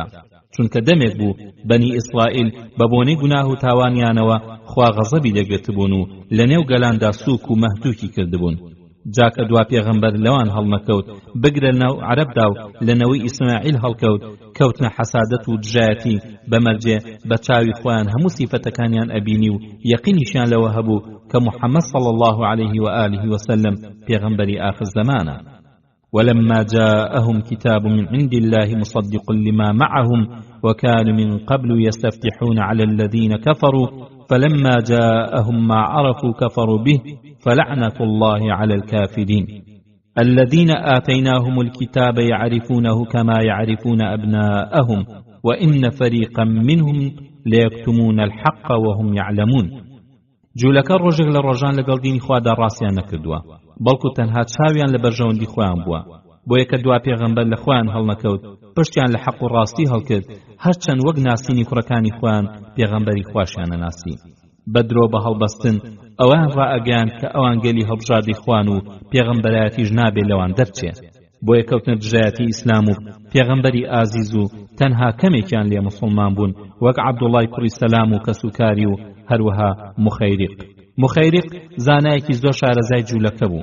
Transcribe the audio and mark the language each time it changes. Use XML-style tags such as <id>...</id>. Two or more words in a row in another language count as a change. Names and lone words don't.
<ckb>چونکە دەمێک بوو بەنی ئیسرائیل بە بۆنەی گوناه و تاوانیانەوە خوا غەزەبی لێگرتبوون و لە نێو گەلاندا سووک و مەهدووکی کردبوون. جاکە دوا پێغەمبەر لەوان هەڵنەکەوت بگرە ناو عەرەبدا و لە نەوەی ئیسماعیل هەڵکەوت، کەوتنە حەسادەت و دژایەتی بەمەرجێ بە چاوی خۆیان هەموو سیفەتەکانیان ئەبینی و یەقینیشیان لەوە هەبوو کە محەممەد</ckb> <ar>صلی الله عليه وآله وسلم</ar> <ckb>پێغەمبەری آخر زمانە.</ckb> <ar>ولما جاءهم كتاب من عند الله مصدق لما معهم وكانوا من قبل يستفتحون على الذين كفروا فلما جاءهم ما عرفوا كفروا به فلعنة الله على الكافرين الذين آتيناهم الكتاب يعرفونه كما يعرفون أبناءهم وإن فريقا منهم ليكتمون الحق وهم يعلمون.</ar> <ckb>جوولەکە ڕۆژێک لە ڕۆژان لەگەڵ دینی خوادا ڕاستیان نەکردووە، بەڵکو تەنها چاویان لە بەرژەوەندی خۆیان بووە، بۆیە کە دوا پێغەمبەر لە خۆیان هەڵنەکەوت پشتیان لە حەق و ڕاستی هەڵکرد، هەرچەند وەک ناسینی کوڕەکانی خۆیان پێغەمبەری خواشیانە ناسی. بەدرۆ بە هەڵبەستن ئەوان ڕائەگەیان کە ئەوان گەلی هەڵبژاردی خوان و پێغەمبەرایەتیش نابێت لەوان دەرچێ، بۆیە کەوتنە دژایەتی ئیسلام و پێغەمبەری ئازیز و تەنها کەمێکیان لێ مسڵمان بوون، وەک عەبدوڵڵای کوڕی سەلام و کەسوکاری و هەروەها مخەیریق زانایەکی زۆر شارەزای جوولەکە بوو.</ckb>